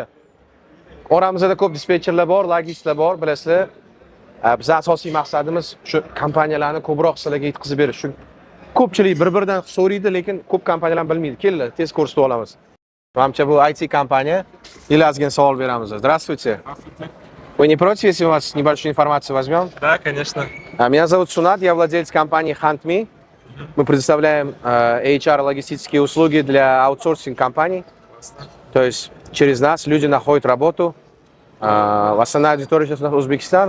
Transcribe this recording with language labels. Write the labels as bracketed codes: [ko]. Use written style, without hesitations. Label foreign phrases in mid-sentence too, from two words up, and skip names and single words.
[uz] Oramizda ko'p dispetcherlar bor, logistlar bor, bilasizlar. Biz asosiy maqsadimiz shu kompaniyalarni ko'proq sizlarga yetkazib berish. ko'pchilik bir-biridan so'raydi, lekin ko'p kompaniyalar bilmaydi. Kelinglar, tez ko'rsatib olamiz. Manimcha bu IT kompaniya. Ilazgin savol beramiz. [ru] Здравствуйте. Вы не против, если у вас небольшую информацию возьмем? Да, конечно. Меня зовут Сунат, я владелец компании HuntMe. Мы предоставляем HR-логистические услуги для аутсорсинг-компаний. То есть через нас люди находят работу. Основная аудитория сейчас у нас Узбекистан.